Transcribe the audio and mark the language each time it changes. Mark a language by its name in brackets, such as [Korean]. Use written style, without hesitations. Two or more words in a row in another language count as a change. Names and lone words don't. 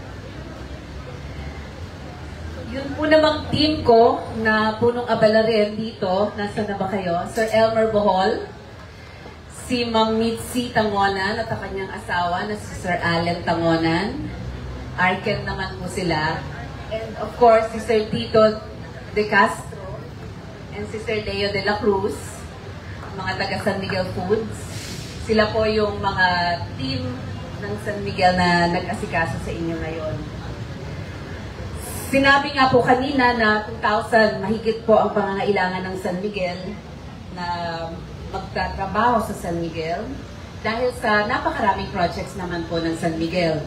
[Filipino] Yun po namang team ko na punong abala rin dito. Nasaan na ba kayo? Sir Elmer Bohol, si Mang Mitzi Tangonan at ang kanyang asawa na si Sir Allen Tangonan. Arken naman po sila. [English] And of course, [Filipino] si Sir Tito De Castro and si Sir Leo De La Cruz, mga taga San Miguel Foods. Sila po yung mga team ng San Miguel na nag-asikaso sa inyo ngayon. Sinabi nga po kanina na 2,000 mahigit po ang pangangailangan ng San Miguel na magtatrabaho sa San Miguel dahil sa napakaraming projects naman po ng San Miguel.